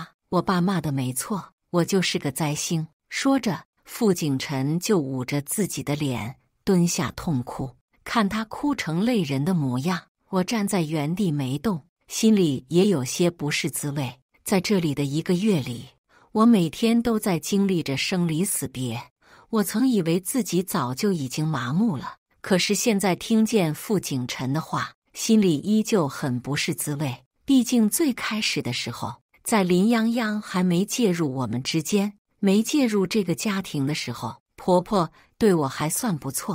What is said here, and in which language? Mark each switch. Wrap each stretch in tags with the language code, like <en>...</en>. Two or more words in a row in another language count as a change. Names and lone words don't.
<zh>我爸罵的沒錯，我就是個災星。”說着，傅景辰就捂着自己的臉蹲下痛哭。看他哭成淚人的模樣，我站在原地沒動，心裡也有些不是滋味。在這裡的1 個月裡，我每天都在經歷着生離死別。我曾以為自己早就已經麻木了，可是現在聽見傅景辰的話，心裡依舊很不是滋味。畢竟最開始的時候，在林泱泱還沒介入我們之間，沒介入這個家庭的時候，婆婆對我還算不錯。</zh>